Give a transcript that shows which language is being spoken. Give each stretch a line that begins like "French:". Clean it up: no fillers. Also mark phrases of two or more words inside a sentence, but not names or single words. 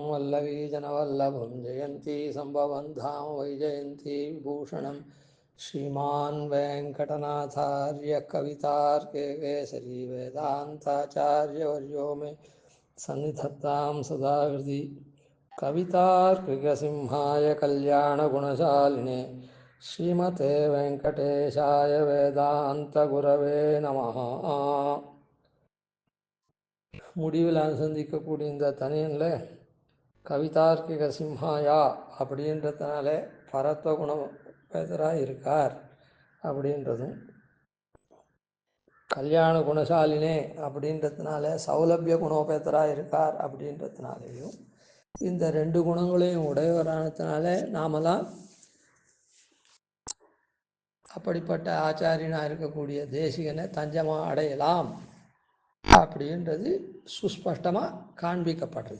Sanskrit: वल्लवीजनवल्लभं जयन्ती सम्भवं धाम वैजयन्ती विभूषणं श्रीमान् वेङ्कटनाथार्य कवितार्के केसरी वेदान्ताचार्यवर्यो मे सन्निधत्तां सदा हृदि कवितार्किकसिंहाय कल्याणगुणशालिने श्रीमते वेङ्कटेशाय वेदान्तगुरवे நமஹ.
Tamil: முடிவில் சந்திக்கக்கூடிய இந்த தனியனில்
Sanskrit: कवितार्किक सिंहाय
Tamil: அப்படின்றதுனால பரத்வ குணபேதராக இருக்கார் அப்படின்றதும்,
Sanskrit: कल्याण गुणशालिने
Tamil: அப்படின்றதுனால சௌலபிய குணோபேதராக இருக்கார் அப்படின்றதுனாலேயும், இந்த ரெண்டு குணங்களையும் உடையவரானதுனால நாமெல்லாம் அப்படிப்பட்ட ஆச்சாரியனாக இருக்கக்கூடிய தேசிகனை தஞ்சமாக அடையலாம் அப்படின்றது சுஸ்பஷ்டமாக காண்பிக்கப்படுறது.